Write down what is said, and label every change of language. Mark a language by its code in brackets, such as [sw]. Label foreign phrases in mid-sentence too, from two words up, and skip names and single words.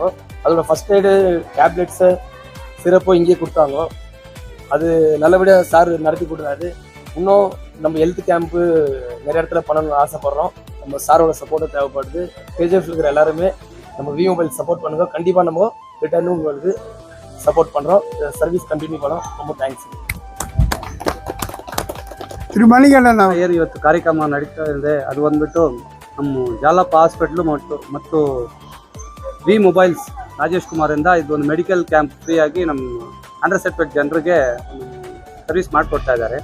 [ta] அதோட [en] first aid tablets [ta] சிறப்போ இங்கேயே கொடுத்தாங்க. அது நல்லபடியாக சார் நடத்தி கொடுத்தாரு. இன்னும் நம்ம [en] health camp [ta] நிறைய இடத்துல பண்ணணும்னு ஆசைப்பட்றோம். நம்ம சாரோட சப்போர்ட்டும் தேவைப்படுது. கேஜிஎஃப்ல இருக்கிற எல்லாருமே நம்ம வி மொபைல் சப்போர்ட் பண்ணுங்க. கண்டிப்பாக நம்ம ரிட்டர்னும் உங்களுக்கு சப்போர்ட் பண்ணுறோம். [en] service continue [kn] ಮಾಡೋಣ. ತುಂಬ ಥ್ಯಾಂಕ್ಸ್. [ta] திரு ಮಣಿಗಂಡನ್ [kn] ಏನು ಇವತ್ತು ಕಾರ್ಯಕ್ರಮ ನಡೀತಾ ಇದೆ ಅದು ಬಂದ್ಬಿಟ್ಟು ನಮ್ಮ ಜಾಲಪ್ಪ ಹಾಸ್ಪಿಟ್ಲು ಮತ್ತು ವಿ ಮೊಬೈಲ್ಸ್ ರಾಜೇಶ್ ಕುಮಾರಿಂದ ಇದೊಂದು [en] medical camp [kn] ಫ್ರೀಯಾಗಿ ನಮ್ಮ [en] under certificate [kn] ಜನರಿಗೆ ಸರ್ವಿಸ್ ಮಾಡಿಕೊಡ್ತಾ ಇದ್ದಾರೆ.